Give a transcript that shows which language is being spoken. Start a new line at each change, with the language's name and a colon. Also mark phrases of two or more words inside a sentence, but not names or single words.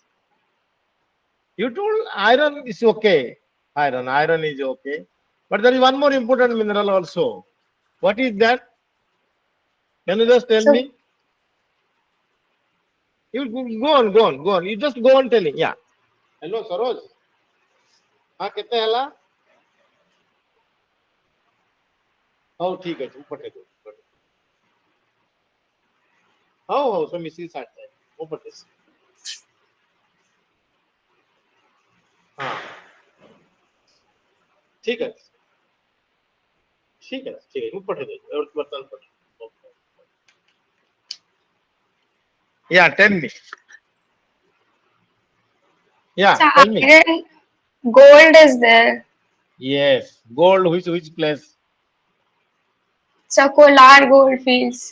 English: You told iron is okay. Iron is okay. But there is one more important mineral also. What is that? Can you just tell So me? You go on. You just go on telling. Yeah. Hello, Saroj.
Hindi: हाँ कितने ହେଲା?
Odia: ହଉ ଠିକ ଅଛି ମୁଁ ପଠେଇ ଦଉଛି ହଉ ସବୁ ମିଶିକି ସାରିଥାଏ ମୁଁ ପଠେଇଛି ହଁ ଠିକ ଅଛି ମୁଁ ପଠେଇ ଦଉଛି ବର୍ତ୍ତମାନ ପଠେଇ
English: yeah tell me yeah So tell me iron, gold is there. yes gold which place So Kolar gold fields.